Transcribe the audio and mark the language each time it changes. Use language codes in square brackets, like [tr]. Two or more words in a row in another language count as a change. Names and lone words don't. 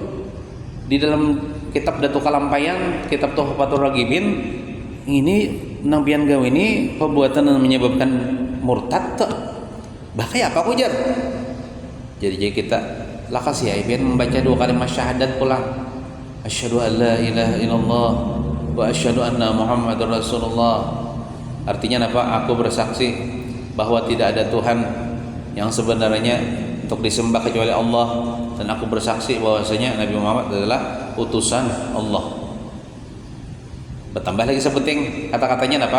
[bjn] Di dalam kitab Datuk Kalampayan, kitab Tuhfatul Ragibin, ini nang pian gawe ini perbuatan yang menyebabkan murtad toh. Bahaya apa ujar? Jadi kita lakas ya pian membaca 2 kalimat syahadat pula. [ar] أشهد أن لا إله إلا الله وأشهد أن محمدا رسول الله. [bjn] Artinya apa? [id] Aku bersaksi bahwa tidak ada Tuhan yang sebenarnya untuk disembah kecuali Allah, dan aku bersaksi bahwasanya Nabi Muhammad adalah utusan Allah. [bjn] Bertambah lagi sebuting kata-katanya apa?